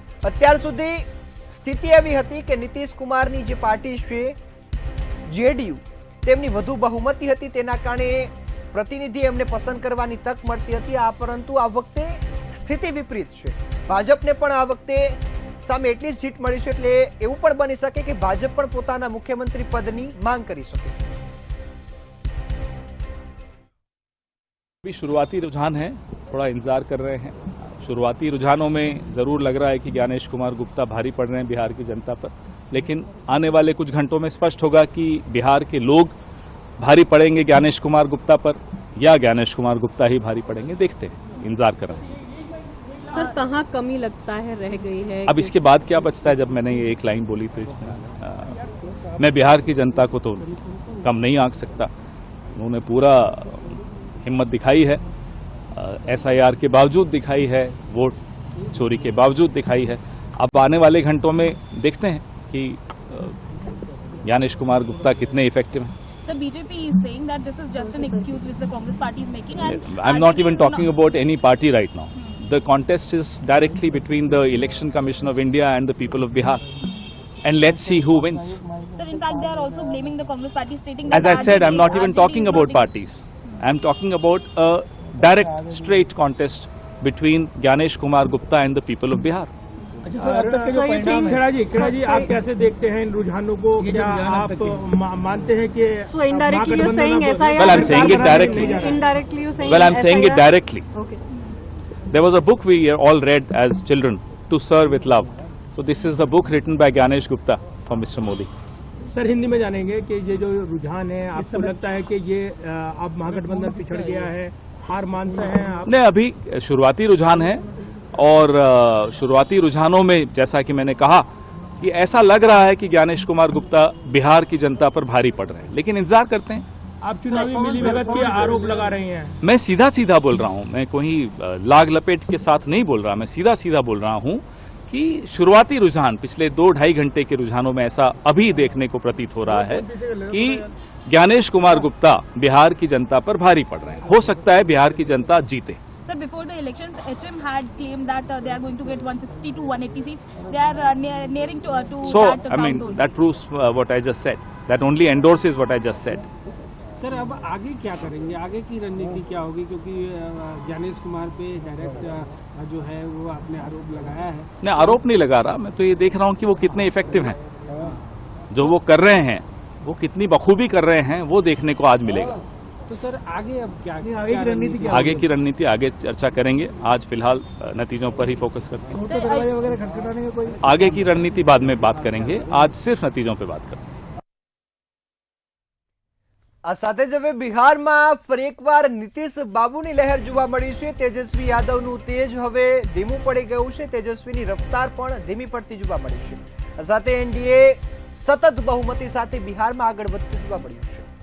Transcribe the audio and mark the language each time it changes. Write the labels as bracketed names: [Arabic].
[Gujarati] અત્યાર સુધી સ્થિતિ એવી હતી કે નીતિશ કુમારની જે પાર્ટી છે જેડીયુ, તેમની વધુ બહુમતી હતી, તેના કારણે પ્રતિનિધિ એમને પસંદ કરવાની તક મળતી હતી। આ પરંતુ આ વખતે સ્થિતિ વિપરીત છે। ભાજપને પણ આ વખતે સામે એટલી જ સીટ મળી છે, એટલે એવું પણ બની શકે કે ભાજપ પણ પોતાના મુખ્યમંત્રી પદની માંગ કરી શકે। [Hindi] अभी शुरुआती रुझान है, थोड़ा इंतजार कर रहे हैं। शुरुआती रुझानों में ज़रूर लग रहा है कि ज्ञानेश कुमार गुप्ता भारी पड़ रहे हैं बिहार की जनता पर, लेकिन आने वाले कुछ घंटों में स्पष्ट होगा कि बिहार के लोग भारी पड़ेंगे ज्ञानेश कुमार गुप्ता पर या ज्ञानेश कुमार गुप्ता ही भारी पड़ेंगे। देखते हैं, इंतजार कर रहे हैं। सर, कहाँ कमी लगता है रह गई है? अब इसके बाद क्या बचता है? जब मैंने ये एक लाइन बोली तो इसमें मैं बिहार की जनता को तो कम नहीं आंक सकता। उन्होंने पूरा हिम्मत दिखाई है, एसआईआर के बावजूद दिखाई है, वोट चोरी के बावजूद दिखाई है। अब आने वाले घंटों में देखते हैं कि ज्ञानेश कुमार गुप्ता कितने इफेक्टिव हैं। [English] Sir, BJP is saying that this is just an excuse which the Congress party is making. And I'm not even talking about any party right now. The contest is directly between the Election Commission of India and the people of Bihar. And let's see who wins. Sir, in fact, they are also blaming the Congress party, stating that... As I said, I'm not even talking about parties. I'm talking about a direct, straight contest between Gyanesh Kumar Gupta and the people of Bihar. [Hindi] अब तक के जो परिणाम है, खेड़ा जी आप कैसे देखते हैं इन रुझानों को? क्या आप मानते हैं कि [English] So indirectly you're saying SIR... Well, I'm saying it directly. Indirectly you're saying... Well, I'm saying it directly. Okay. There was a book we all read as children, To Serve with Love. So this is a book written by Gyanesh Gupta for Mr. Modi. [Hindi] Sir, Hindi में जानेंगे कि ये जो रुझान है, आपको लगता है कि ये अब महागठबंधन पिछड़ गया है, हार मानते हैं आप? नहीं, अभी शुरुआती रुझान है और शुरुआती रुझानों में जैसा कि मैंने कहा कि ऐसा लग रहा है कि ज्ञानेश कुमार गुप्ता बिहार की जनता पर भारी पड़ रहे हैं, लेकिन इंतजार करते हैं। आप चुनावी मिलीभगत के आरोप लगा रहे हैं। मैं सीधा सीधा बोल रहा हूं, मैं कोई लाग लपेट के साथ नहीं बोल रहा, मैं सीधा सीधा बोल रहा हूं कि शुरुआती रुझान पिछले 2-2.5 घंटे के रुझानों में ऐसा अभी देखने को प्रतीत हो रहा है कि ज्ञानेश कुमार गुप्ता बिहार की जनता पर भारी पड़ रहे हैं। हो सकता है बिहार की जनता जीते। [English] Sir, before the elections, HM had claimed that they are going to get 160 to 180 seats. They are nearing to So, that I mean, count. that proves what I just said. That only endorses what I just said. [Hindi] Sir, अब आगे क्या करेंगे? आगे की रणनीति क्या होगी? क्योंकि ज्ञानेश कुमार पे डायरेक्ट जो है वो आपने आरोप लगाया है। मैं आरोप नहीं लगा रहा, मैं तो ये देख रहा हूँ कि वो कितने इफेक्टिव हैं। जो वो कर रहे हैं, वो कितनी बखूबी कर रहे हैं, वो देखने को आज मिलेगा। तो सर, आगे अब क्या रणनीति क्या आगे की रणनीति आगे चर्चा करेंगे। आज फिलहाल नतीजों पर ही फोकस करते हैं। दरवाजे वगैरह खटखटाने का कोई? आगे की रणनीति बाद में बात करेंगे, आज सिर्फ नतीजों पे बात करेंगे। [Gujarati] આ સાથે જ હવે બિહારમાં ફરી એકવાર નીતિશ બાબુની લહેર જોવા મળી છે। તેજસ્વી યાદવનું તેજ હવે ધીમું પડી ગયું છે, તેજસ્વીની રફતાર પણ ધીમી પડતી જોવા મળી છે। આ સાથે એનડીએ સતત બહુમતી સાથે બિહારમાં આગળ વધતું જોવા મળ્યું છે।